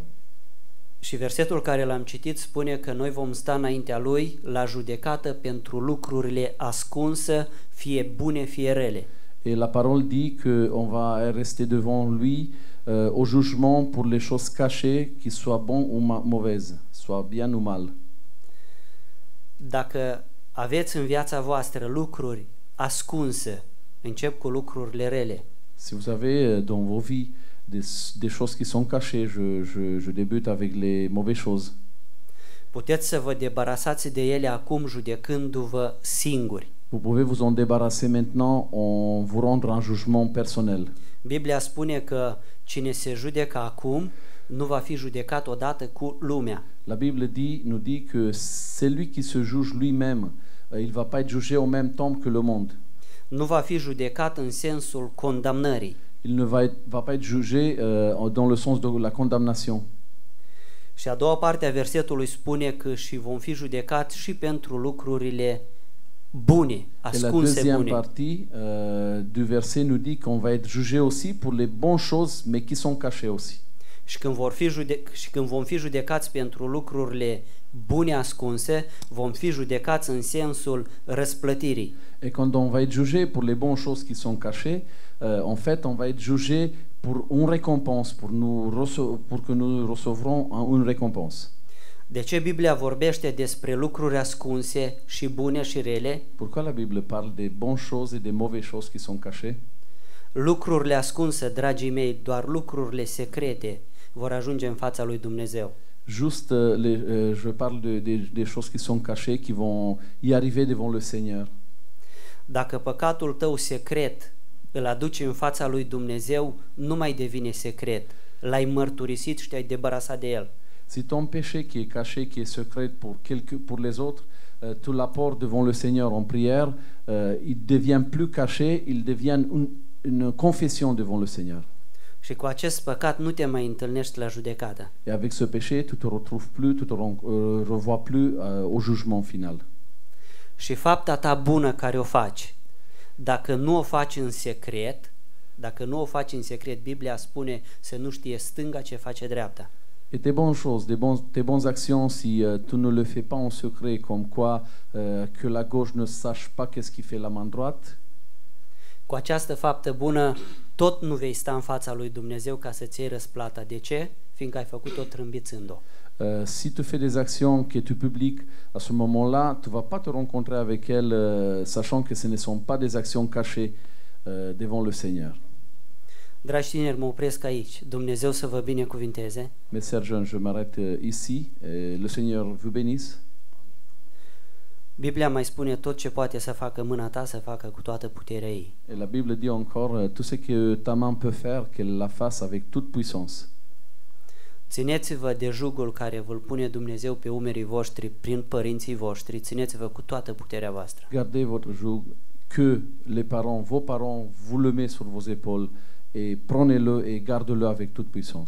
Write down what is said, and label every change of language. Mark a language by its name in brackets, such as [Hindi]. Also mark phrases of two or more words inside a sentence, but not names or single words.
[Romanian] Și versetul care l-am citit spune că noi vom sta înaintea Lui la judecată pentru lucrurile ascunse, fie bune, fie rele. [French] Et la parole dit qu'on va rester devant lui au jugement pour les choses cachées, qu'ils soient bons ou mauvaises, soit bien ou mal. [Romanian] Dacă aveți în viața voastră lucruri ascunse, încep cu lucrurile rele. [French] Si vous avez dans vos vies des choses qui sont cachées, je débute avec les mauvaises choses. [Romanian] Puteți să vă debarasați de ele acum judecându-vă singuri. [French] Vous pouvez vous en débarrasser maintenant en vous rendre un jugement personnel. [Romanian] Biblia spune că cine se judecă acum nu va fi judecat odată cu lumea. [French] La Bible nous dit que celui qui se juge lui-même, il va pas être jugé au même temps que le monde. [Romanian] Nu va fi judecat în sensul condamnării. [French] Il ne va pas être jugé dans le sens de la condamnation. [Romanian] Și a doua parte a versetului spune că și vom fi judecați și pentru lucrurile bune, [French] Et la [Romanian] ascunse [French] deuxième [Romanian] bune. [French] partie du verset nous dit qu'on va être jugé aussi pour les bonnes choses, mais qui sont cachées aussi. [Romanian] Și când vom fi judecați pentru lucrurile bune ascunse, vom fi judecați în sensul răsplătirii. [French] Et quand on va être jugé pour les bonnes choses qui sont cachées, en fait, on va être jugé pour une récompense, pour que nous recevrons une récompense. [Romanian] De ce Biblia vorbește despre lucruri ascunse și bune și rele? [French] Pourquoi la Bible parle des bonnes choses et des mauvaises choses qui sont cachées? [Romanian] Lucrurile ascunse, dragii mei, doar lucrurile secrete vor ajunge în fața lui Dumnezeu. [French] Juste, je parle des choses qui sont cachées, qui vont y arriver devant le Seigneur. [Romanian] Dacă păcatul tău secret îl aduci în fața lui Dumnezeu, nu mai devine secret. L-ai mărturisit și te-ai debarasat de el. [French] Si ton péché qui est caché, qui est secret pour les autres, tu l'apportes devant le Seigneur en prière, il devient plus caché, il devient une confession devant le Seigneur. [Romanian] Și cu acest păcat nu te mai întâlnești la judecată. [French] Et avec ce péché, tu te retrouves plus, tu te revois plus au jugement final. [Romanian] Și fapta ta bună care o faci, dacă nu o faci în secret, Biblia spune să nu știe stânga ce face dreapta. [French] Et tes bonnes choses, tes bonnes actions, si tu ne le fais pas en secret, comme quoi que la gauche ne sache pas qu'est-ce qui fait la main droite, [Romanian] cu această faptă bună, tot nu vei sta în fața lui Dumnezeu ca să-ți iei răsplata. De ce? Fiindcă ai făcut-o trâmbițând-o. [French] si tu fais des actions que tu publiques, à ce moment-là, tu ne vas pas te rencontrer avec elles, sachant que ce ne sont pas des actions cachées devant le Seigneur. [Romanian] Dragi tineri, mă opresc aici. Dumnezeu să vă binecuvinteze. [French] Mes chers jeunes, je m'arrête ici. Le Seigneur vous bénisse. [Romanian] Biblia mai spune tot ce poate să facă mâna ta, să facă cu toată puterea ei. [French] Et la Bible dit encore, tout ce que ta main peut faire, qu'elle la fasse avec toute puissance. [Romanian] Țineți-vă de jugul care vă pune Dumnezeu pe umerii voștri prin părinții voștri. Țineți-vă cu toată puterea voastră. [French] Gardez votre joug que les parents, vos parents, vous le met sur vos épaules et prenez-le et gardez-le avec toute puissance.